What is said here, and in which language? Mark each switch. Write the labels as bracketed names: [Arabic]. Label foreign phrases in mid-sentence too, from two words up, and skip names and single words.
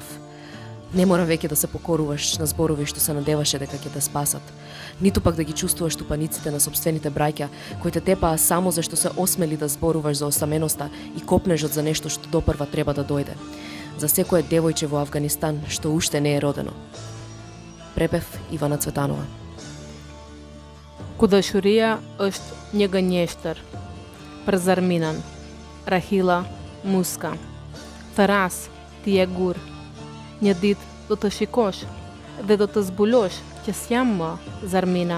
[Macedonian] Не мора веќе да се покоруваш на зборови што се надеваше дека ќе те спасат, ниту пак да ги чувствуваш тупаниците на собствените браќа, кои те тепаа само зашто се осмели да зборуваш за осаменоста и копнежот за нешто што допрва треба да дојде. За секое девојче во Авганистан што уште не е родено. Препев Ивана Цветанова. [Albanian] Ku dëshuria është një gënjeshtër. Për Zarminën, Rahila Muska. Tëras, ti e gur. Një ditë do të shikosh dhe do të zbulosh që s'jam më, Zarmina.